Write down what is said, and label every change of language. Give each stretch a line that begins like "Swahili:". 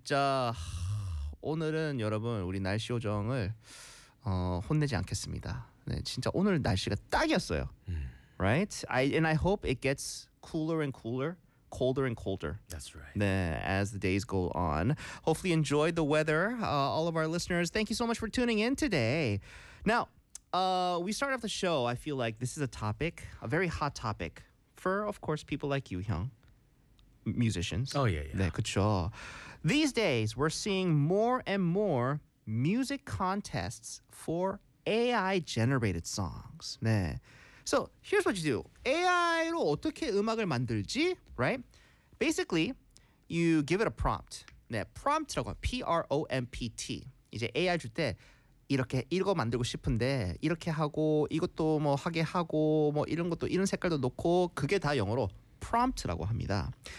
Korean: 진짜 오늘은 여러분 우리 날씨 요정을 혼내지 않겠습니다. 네, 진짜 오늘 날씨가 딱이었어요.
English: Right? I hope it gets cooler and cooler, colder and colder. That's right. 네, as the days go on. Hopefully you enjoyed the weather, all of our listeners. Thank you so much for tuning in today. Now, we start off the show. I feel like this is a topic, a very hot topic for, of course, people like you, Hyung, musicians. Oh, yeah, yeah.
Korean: 네, 그쵸.
English: These days, we're seeing more and more music contests for AI-generated songs. 네. So, here's what you do.
Korean: AI로 어떻게 음악을 만들지?
English: Right? Basically, you give it a prompt.
Korean: 네, prompt라고 하면, P-R-O-M-P-T. 이제 AI 줄 때 이렇게 이거 만들고 싶은데 이렇게 하고 이것도 뭐 하게 하고 뭐 이런 것도 이런 색깔도 넣고 그게 다 영어로 prompt라고 합니다.